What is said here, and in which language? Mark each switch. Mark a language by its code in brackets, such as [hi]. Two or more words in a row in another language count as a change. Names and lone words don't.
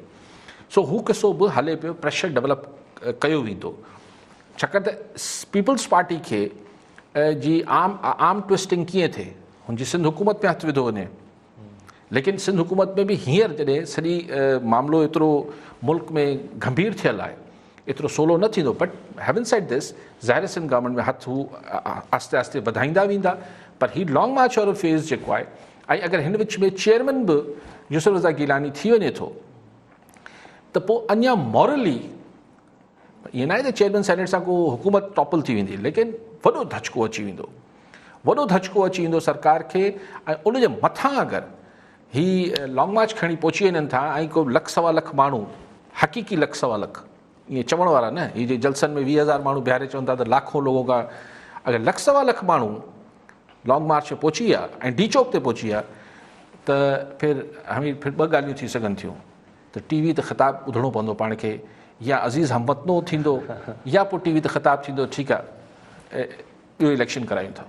[sd] सो हू किसो बि हले पियो, प्रेशर डेवलप कयो वेंदो, छाकाणि त पीपल्स पार्टी खे जी आम ट्विस्टिंग कीअं थिए, हुनजी सिंध हुकूमत में हथु विधो वञे, लेकिन सिंध हुकूमत में बि हींअर जॾहिं सॼी मामिलो एतिरो मुल्क में गंभीर थियल आहे, एतिरो सोलो न थींदो। [en] But having said this, [sd] ज़ाहिर सिंध गवर्नमेंट में हथु हू आस्ते आस्ते वधाईंदा वेंदा, पर ही [en] long march [sd] वारो फेज़ जेको आहे, ऐं अगरि हिन विच में चेयरमैन बि यूसुफ रज़ा गिलानी थी वञे थो, त पोइ अञा मॉरली ईअं न आहे त [en] chairman Senate [sd] सां को हुकूमत टॉपल थी वेंदी, लेकिन वॾो धचको अची वेंदो, वॾो धचको अची वेंदो सरकार खे। ऐं उनजे मथां अगरि ही [en] long march [sd] खणी पहुची वञनि था, ऐं को 1.25 लख माण्हू, हक़ीक़ी 1.25 लख, ईअं चवण वारा न, हीअ जे जलसनि में 20,000 माण्हू बीहारे चवनि था त [ur] لاکھوں لوگوں کا, [sd] अगरि 1.25 लख माण्हू [en] long march [sd] में पहुची विया ऐं डी चौक ते पहुची विया, त फिर ॿ ॻाल्हियूं थी सघनि थियूं, त TV ते ख़िताब ॿुधणो पवंदो पाण खे, या [ur] عزیز ہم وطنو [sd] थींदो, या पोइ TV ते ख़िताब थींदो, ठीकु आहे इहो इलेक्शन करायूं था।